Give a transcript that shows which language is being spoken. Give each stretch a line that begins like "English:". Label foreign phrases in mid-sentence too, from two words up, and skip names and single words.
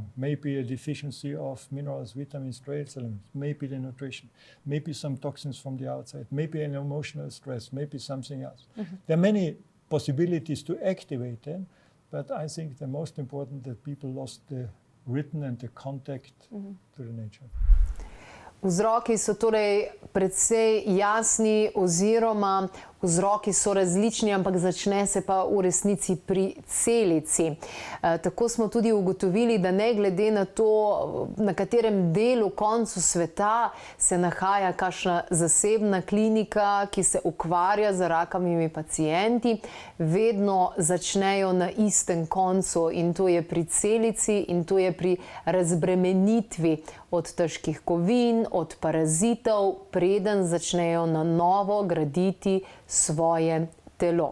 English: Maybe a deficiency of minerals, vitamins, trace elements, maybe the nutrition, maybe some toxins from the outside, maybe an emotional stress, maybe something else. There are many possibilities to activate them, but I think the most important that people lost the rhythm and the contact to the nature.
Slovenian: Vzroki so torej precej jasni oziroma vzroki so različni, ampak začne se pa v resnici pri celici. Tako smo tudi ugotovili, da ne glede na to, na katerem delu, koncu sveta se nahaja kakšna zasebna klinika, ki se ukvarja z rakavimi pacienti, vedno začnejo na istem koncu, in to je pri celici in to je pri razbremenitvi od težkih kovin, od parazitov, preden začnejo na novo graditi svoje telo.